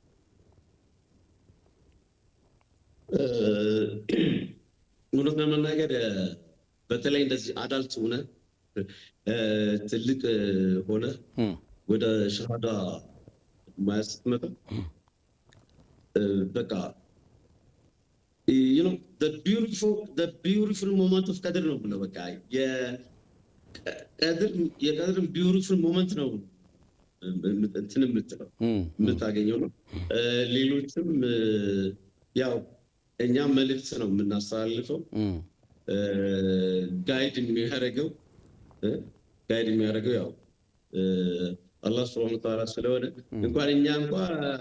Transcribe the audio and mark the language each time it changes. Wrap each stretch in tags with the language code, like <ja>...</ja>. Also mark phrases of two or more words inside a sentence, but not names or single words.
<am>እውነት ለመናገር በተለይ እንደዚህ አዳልት ሆነ ትልቅ ሆነ ወደ ሸሃዳ ማያስትመጣ በቃ</am> <en>you know the beautiful moment of</en> <am>ቀድር ነው ብለው በቃ የቀድር</am> <en>beautiful moment</en> <am>ነው እንትን የምትለው የምታገኘው ነው። ሌሎችም ያው እኛ መልእክት ነው የምናስተላልፈው ጋይድ የሚያደርገው ያው አላህ</am> <ar>سبحانه وتعالى</ar> <am>ስለሆነ እንኳን እኛ እንኳን</am>